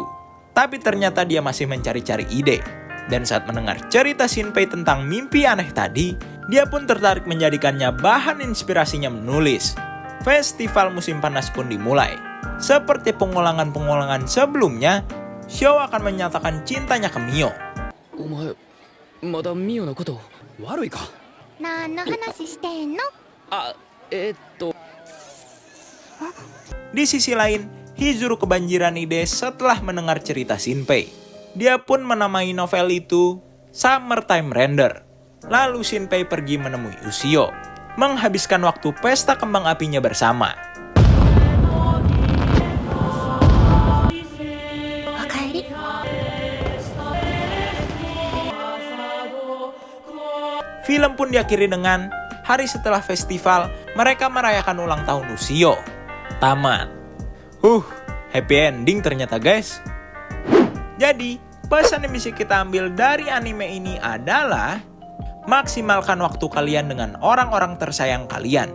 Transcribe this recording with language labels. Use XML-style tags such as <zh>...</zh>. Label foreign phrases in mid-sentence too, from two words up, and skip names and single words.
<id>Tapi ternyata dia masih mencari-cari ide. Dan saat mendengar cerita Shinpei tentang mimpi aneh tadi, dia pun tertarik menjadikannya bahan inspirasinya menulis. Festival musim panas pun dimulai. Seperti pengulangan-pengulangan sebelumnya, Shio akan menyatakan cintanya ke Mio.</id> <ja>お前まだミオのこと悪いか。何の話してんの？あ、</ja> <id>Di sisi lain, Hizuru kebanjiran ide setelah mendengar cerita Shinpei. Dia pun menamai novel itu Summertime Render. Lalu Shinpei pergi menemui Ushio, menghabiskan waktu pesta kembang apinya bersama.</id> <ja>おかえり。</ja> <id>Film pun diakhiri dengan hari setelah festival, mereka merayakan ulang tahun Lucio. Tamat.</id> <en>Happy ending</en> <id>ternyata guys. Jadi, pesan yang bisa kita ambil dari anime ini adalah maksimalkan waktu kalian dengan orang-orang tersayang kalian.</id>